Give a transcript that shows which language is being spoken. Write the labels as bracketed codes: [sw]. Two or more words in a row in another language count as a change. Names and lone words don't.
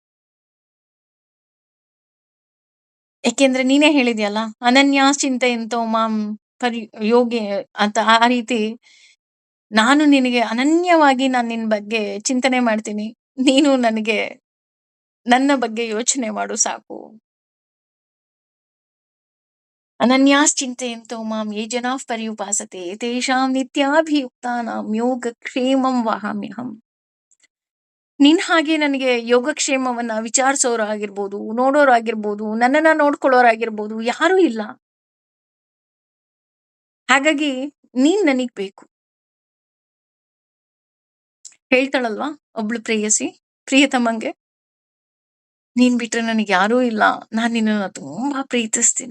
[kn] ಯಾಕೆಂದ್ರೆ ನೀನೇ ಹೇಳಿದ್ಯಲ್ಲ, [sa] ಅನನ್ಯ ಚಿಂತೆಯಂತೋ ಮಾಂ ಪರಿ ಯೋಗಿ [kn] ಅಂತ. ಆ ರೀತಿ ನಾನು ನಿನಗೆ ಅನನ್ಯವಾಗಿ ನಾನ್ ನಿನ್ ಬಗ್ಗೆ ಚಿಂತನೆ ಮಾಡ್ತೀನಿ, ನೀನು ನನಗೆ ನನ್ನ ಬಗ್ಗೆ ಯೋಚನೆ ಮಾಡು ಸಾಕು. [sa] ಅನನ್ಯಾಶ್ಚಿಂತೆಯಂತೋ ಮಾಂ ಯೇ ಜನಾಃ ಪರ್ಯುಪಾಸತೆ ತೇಷಾಂ ನಿತ್ಯಾಭಿಯುಕ್ತಾನಾಂ ಯೋಗಕ್ಷೇಮಂ ವಹಾಮ್ಯಹಂ. [kn] ನಿನ್ ಹಾಗೆ ನನಗೆ ಯೋಗಕ್ಷೇಮವನ್ನ ವಿಚಾರಿಸೋರಾಗಿರ್ಬೋದು, ನೋಡೋರಾಗಿರ್ಬೋದು, ನನ್ನನ್ನ ನೋಡ್ಕೊಳ್ಳೋರಾಗಿರ್ಬೋದು ಯಾರೂ ಇಲ್ಲ. ಹಾಗಾಗಿ ನೀನ್ ನನಗ್ ಬೇಕು. ಹೇಳ್ತಾಳಲ್ವಾ ಒಬ್ಳು ಪ್ರೇಯಸಿ ಪ್ರಿಯತಮಂಗೆ, ನೀನ್ ಬಿಟ್ರೆ ನನಗೆ ಯಾರೂ ಇಲ್ಲ, ನಾನ್ ನಿನ್ನನ್ನ ತುಂಬಾ ಪ್ರೀತಿಸ್ತೀನಿ.